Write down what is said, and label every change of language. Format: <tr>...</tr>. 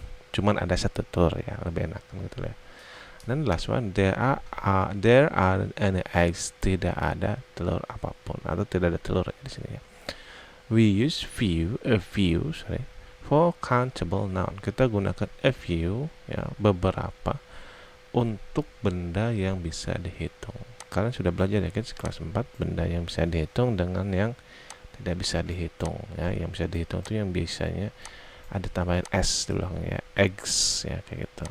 <id>Cuman ada satu telur ya, lebih enak gitu ya.</id> <en>Dan last one, there aren't any eggs.</en> <id>Tidak ada telur apapun atau tidak ada telur di sini ya.</id> <en>We use a few for countable noun.</en> <id>Kita gunakan a few ya, beberapa untuk benda yang bisa dihitung. Kalian sudah belajar ya guys, kelas 4 benda yang bisa dihitung dengan yang tidak bisa dihitung ya. Yang bisa dihitung itu yang biasanya ada tambahan s di belakangnya, eggs ya kayak gitu.</id>